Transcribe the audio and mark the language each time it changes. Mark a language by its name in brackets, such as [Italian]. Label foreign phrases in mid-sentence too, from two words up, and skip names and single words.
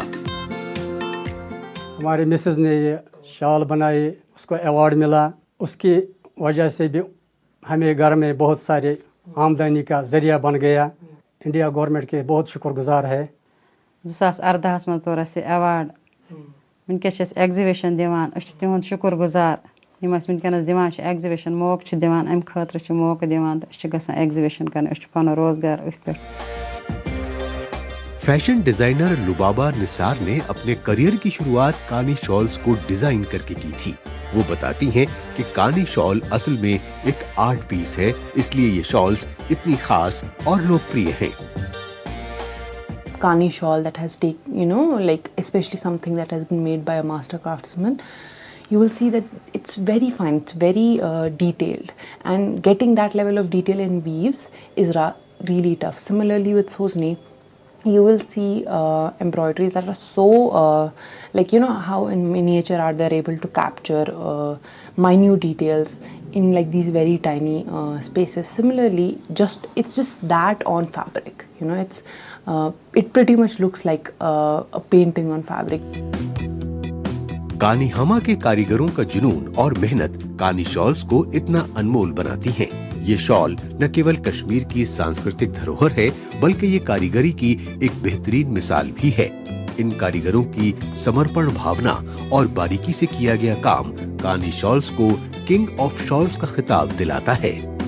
[Hindi] हमारे मिसेस ने ये शॉल बनाई, उसको अवार्ड मिला। उसकी वजह से भी हमें घर में बहुत सारे आमदनी का जरिया बन गया। इंडिया गवर्नमेंट के बहुत शुक्रगुजार है। 2018 में तोर से अवार्ड, [Kashmiri] वनकस एग्जिबिशन दिवान, तिहद शुक्रगुजार यम वनकस दिवान एग्जिबिशन मौक दिवान, अम खतर मौक दिवान, गसान एग्जिबिशन कर पन रोजगार अथ पे। [Hindi] फैशन डिजाइनर लुबाबा निसार ने अपने करियर की शुरुआत कानी शॉल्स को डिजाइन करके की थी। वो बताती हैं कि कानी शॉल असल में एक आर्ट पीस है, इसलिए ये शॉल्स इतनी खास और लोकप्रिय हैं। [English] Kani shawl that has especially something that has been made by a master craftsman, you will see that it's very fine, it's very detailed, and getting that level of detail in weaves is really tough. Similarly with Sosni, you will see embroideries that are so how in miniature art they're able to capture minute details in these very tiny spaces. Similarly, it's just that on fabric, it pretty much looks like a painting on fabric. [Hindi] कानी हमा के कारीगरों का जुनून और मेहनत कानी शॉल्स को इतना अनमोल बनाती हैं। ये शॉल न केवल कश्मीर की सांस्कृतिक धरोहर है, बल्कि ये कारीगरी की एक बेहतरीन मिसाल भी है। इन कारीगरों की समर्पण भावना और बारीकी से किया गया काम कानी शॉल्स को [English] King of Shawls [Hindi] का खिताब दिलाता है।